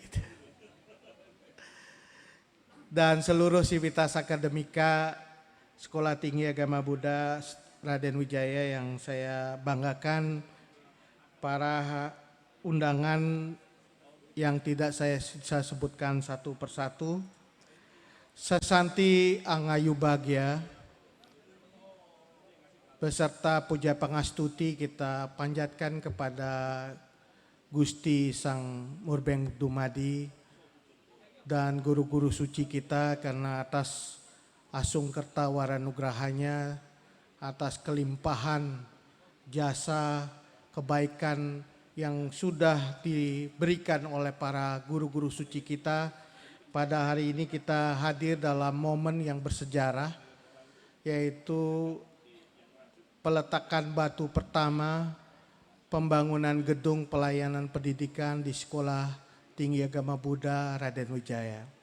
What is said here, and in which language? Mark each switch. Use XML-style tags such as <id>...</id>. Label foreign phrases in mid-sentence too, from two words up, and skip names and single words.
<id>Dan seluruh sivitas akademika Sekolah Tinggi Agama Buddha Raden Wijaya yang saya banggakan, para undangan yang tidak saya bisa sebutkan satu persatu,</id> <jv>Sesanti Angayu Bagya,</jv> <id>beserta puja pangastuti kita panjatkan kepada Gusti Sang Murbeng Dumadi dan guru-guru suci kita karena atas</id> <jv>asung kerta waranugrahanya,</jv> <id>atas kelimpahan jasa kebaikan yang sudah diberikan oleh para guru-guru suci kita. Pada hari ini kita hadir dalam momen yang bersejarah, yaitu peletakan batu pertama pembangunan gedung pelayanan pendidikan di Sekolah Tinggi Agama Buddha Raden Wijaya.</id>